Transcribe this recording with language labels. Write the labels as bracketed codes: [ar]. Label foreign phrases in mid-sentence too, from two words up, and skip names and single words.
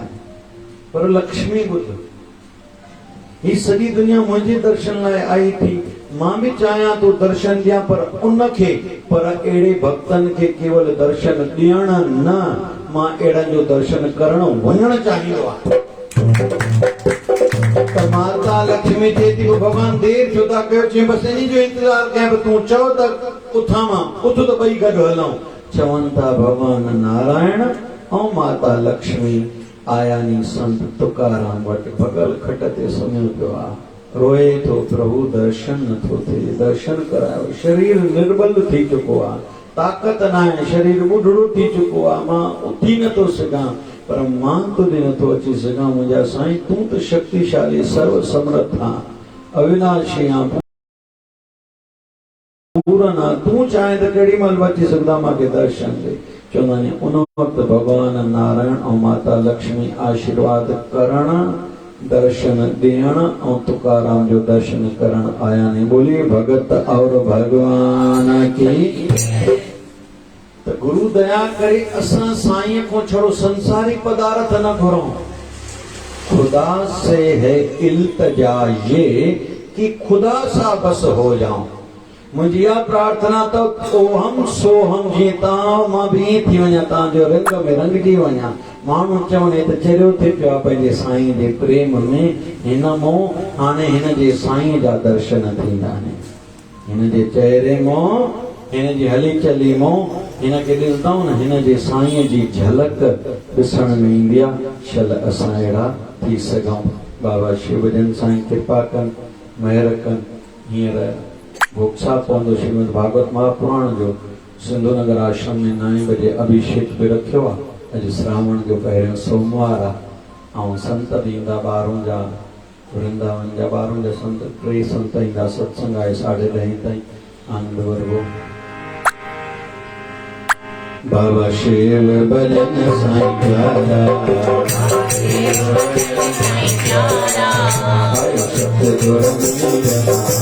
[sd] पर लक्ष्मी ॿुध, ही सॼी दुनिया मुंहिंजे दर्शन लाइ आई थी, मां बि चाहियां थो दर्शन ॾियां, पर उनखे, पर अहिड़े भक्तनि खे केवल दर्शन ॾियण न, मां अहिड़नि जो दर्शन करण वञणु चाहींदो आहियां। त माता लक्ष्मी चए थी भगवान देर छो था कयो? चई बसि इन जो इंतज़ार कयां, तूं चओ त उथां मां, उथ त ॿई गॾु हलूं। चवनि था भगवान नारायण ऐं माता लक्ष्मी आया नी संत तुकाराम वटि, भगल खट ते सुम्हियो पियो आहे, रोए थो, प्रभु दर्शन नथो थिए, दर्शन करायो। शरीर निर्बल थी चुको आहे, ताक़त न आहे, शरीर ॿुढड़ो थी चुको आहे, मां उथी नथो सघां, पर मां तुंहिंजे नथो अची सघां। मुंहिंजा साईं तूं त शक्तिशाली सर्व समर्थ आं, अविनाशी आं, पूरन आं, तूं चाहे त केॾी महिल अची सघंदा मूंखे दर्शन ॾे। चवंदा आहिनि उन वक़्तु भगवान नारायण ऐं माता लक्ष्मी आशीर्वाद करण, दर्शन ॾियण ऐं तुकाराम जो दर्शन करण आया ने। [hi] बोलिए भगत और भगवान की। [sd] त गुरु दया करे असां साईं को छड़ो संसारी पदार्थ न घुरूं, [hi] खुदा से है इल्तजा ये कि खुदा सा बस हो जाऊं। [sd] मुंहिंजी इहा प्रार्थना त ओहम सोहम, जीअं तव्हां मां बि ईअं थी वञा, तव्हांजो रंग में रंगजी वञा। माण्हू चवनि त चरियो थी पियो आहे पंहिंजे साईं जे प्रेम में, हिन मों हाणे हिन जे साईं जा दर्शन थींदा आहिनि, हिन जे चेहरे मों, हिन जी हली चली मों, हिन खे ॾिसंदव न, हिन जे साईं जी झलक ॾिसण में ईंदी आहे। शल असां अहिड़ा थी सघूं। बाबा शिवजन साईं कृपा कनि, महिर कनि। हींअर भोगसा पवंदो श्रीमद भागवत महापुराण जो, सिंधु नगर आश्रम में 9 बजे अभिषेक बि रखियो आहे। अॼु श्रावण जो पहिरियों सोमवार आहे, ऐं संत बि ईंदा, ॿारहों जा वृंदावन जा 12 जा संत, 3 संत ईंदा, सत्संग आहे 10:30 ताईं, आनंद वर्गो। बाबा शिव भजन साईं प्यारा, आयो सतगुरु मेरा